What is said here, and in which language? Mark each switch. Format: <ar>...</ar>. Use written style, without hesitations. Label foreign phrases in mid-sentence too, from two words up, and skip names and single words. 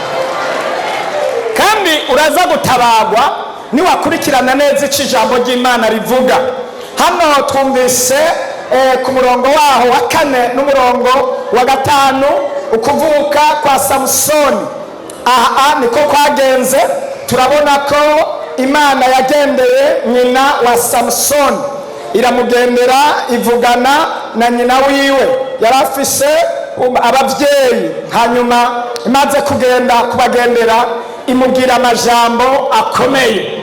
<rn>Kandi uraza gutabagwa niwakurikirana neza icyo ijambo ry'Imana rivuga. Hano twumvise ku murongo waho wa 4 n'umurongo wa 5 ukuvuka kwa Samsoni. Aha niko kwagenze. Turabona ko Imana yagendeye nyina wa Samsoni, iramugendera ivugana na nyina wiwe. Yarafise ababyeyi, hanyuma imaze kugenda kubagendera imubwira amajambo akomeye.</rn>